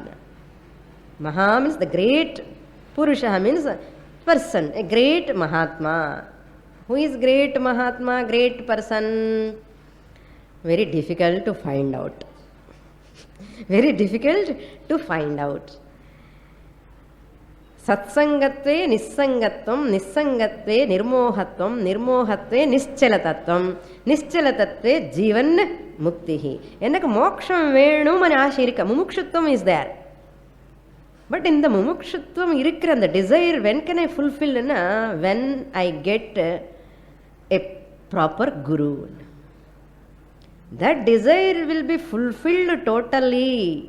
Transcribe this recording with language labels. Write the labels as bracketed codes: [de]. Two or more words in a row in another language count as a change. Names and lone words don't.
[en] Maha means the great, Purusha means person, a great Mahatma. Who is great Mahatma, great person? Very difficult to find out. Very difficult to find out. [sa] सत्सङ्गत्वे निस्सङ्गत्वं, निस्सङ्गत्वे निर्मोहत्वं, निर्मोहत्वे निश्चलतत्त्वं, निश्चलतत्त्वे जीवन्मुक्तिः. [ta] எனக்கு மோக்ஷம் வேணும் அனி ஆசை இருக்க. [en] Mumukshutvam is there. But in the [ta] முமுக்ஷுத்வம் இருக்கற, [en] the desire, when can I fulfill? When I get a proper guru. That desire will be fulfilled totally.